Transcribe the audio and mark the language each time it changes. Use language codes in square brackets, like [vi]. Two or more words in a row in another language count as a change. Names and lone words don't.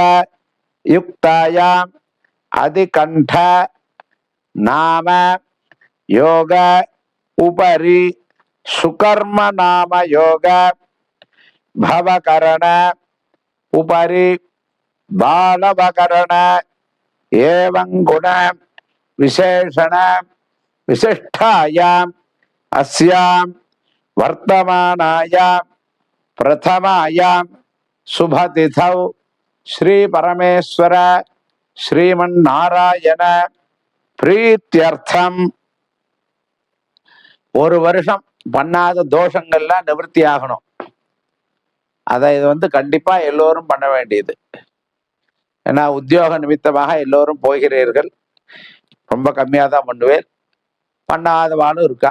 [sa] युक्तायां अधिकंठ नाम योग उपरि सुकर्म नाम योग भवकरण उपरि बालवकरण एवं गुण विशेषण विशिष्टायां अस्यां वर्तमानायां प्रथमायां शुभतिथौ श्री परमेश्वर श्रीमन्नारायण [ta] பிரீத்தியர்த்தம் ஒரு வருஷம் பண்ணாத தோஷங்கள்லாம் நிவர்த்தி ஆகணும். அதை இது கண்டிப்பா எல்லோரும் பண்ண வேண்டியது. ஏன்னா உத்தியோக நிமித்தமாக எல்லோரும் போகிறீர்கள், ரொம்ப கம்மியா தான் பண்ணுவேன், பண்ணாதவானும் இருக்கா.